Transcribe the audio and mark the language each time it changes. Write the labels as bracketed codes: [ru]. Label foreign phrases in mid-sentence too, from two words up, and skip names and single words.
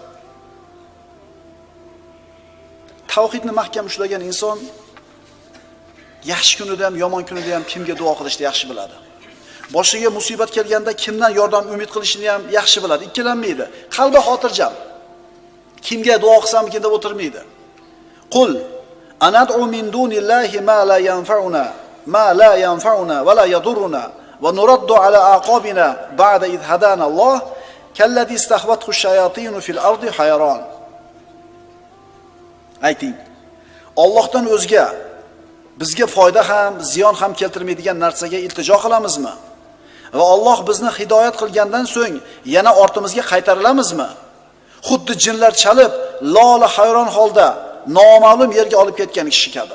[uz] Tavhidni mahkam ushlagan inson yaxshi kunida ham, yomon kunida ham kimga duo qilishni yaxshi biladi. Boshiga musibat kelganda kimdan yordam umid qilishni ham yaxshi biladi, ikkilanmaydi. Qalbi xotirjam. Kimga duo qilsamikin deb o'tirmaydi. [ar] قل أندعو من دون الله ما لا ينفعنا ولا يضرنا ونرد على أعقابنا بعد إذ هدانا الله كالذي استهوته الشياطين في الأرض حيران. [uz] Ayting. Allohdan o'zga bizga foyda ham, ziyon ham keltirmaydigan narsaga iltijo qilamizmi? Va Alloh bizni hidoyat qilgandan so'ng yana ortimizga qaytarilamizmi? Xuddi jinlar chalib, lola hayron holda noma'lum yerga olib ketgan kishi kabi.